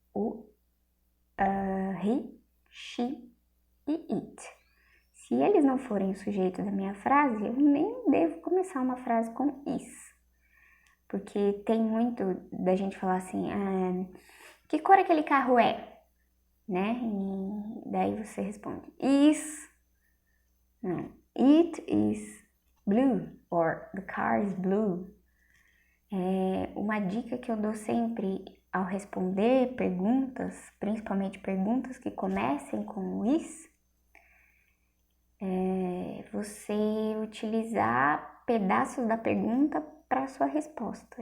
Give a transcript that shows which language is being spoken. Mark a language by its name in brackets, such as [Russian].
[Portuguese] O he, she e it. Se eles não forem o sujeito da minha frase, eu nem devo começar uma frase com is. Porque tem muito da gente falar assim, que cor aquele carro é? Né? E daí você responde, is. [English] Não, it is blue, or the car is blue. [Portuguese] Uma dica que eu dou sempre ao responder perguntas, principalmente perguntas que comecem com is, é você utilizar pedaços da pergunta para sua resposta.